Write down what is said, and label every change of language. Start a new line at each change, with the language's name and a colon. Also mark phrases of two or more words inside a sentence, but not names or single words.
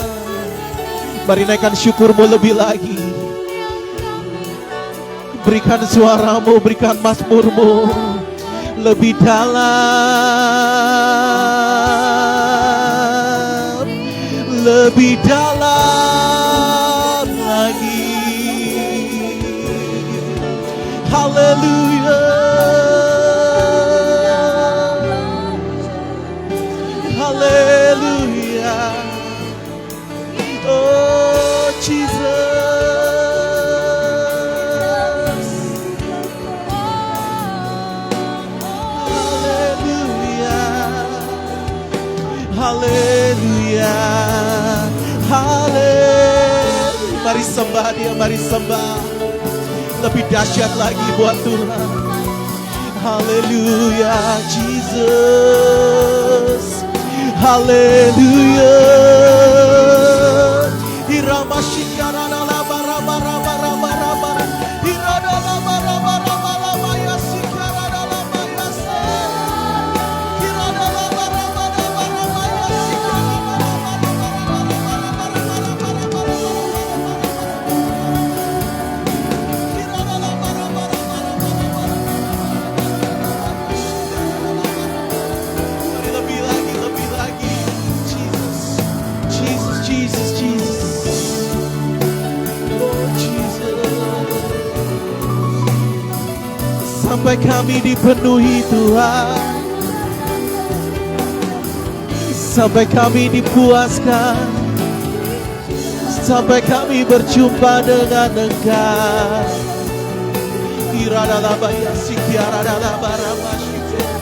Indonesian: Mari naikkan syukur-Mu lebih lagi. Berikan suara-Mu, berikan mazmur-Mu lebih dalam, lebih dalam lagi. Haleluya, haleluya. Oh Jesus, haleluya, haleluya, haleluya. Mari sembah Dia, mari sembah. Lebih dahsyat lagi buat Tuhan. Haleluya, Jesus. Haleluya. Irama shikarana la bara bara bara bara bara. Irada la bara bara bara bara shikarana la bara sa. Irada la bara bara bara bara shikarana la bara bara bara bara. Irada la bara bara bara bara. Lebih lagi, lebih lagi. Jesus, Jesus, Jesus, Jesus. Oh Jesus. Sampai kami dipenuhi Tuhan. Sampai kami dipuaskan. Sampai kami berjumpa dengan Engkau. Irada la baya sikiara la barama shite.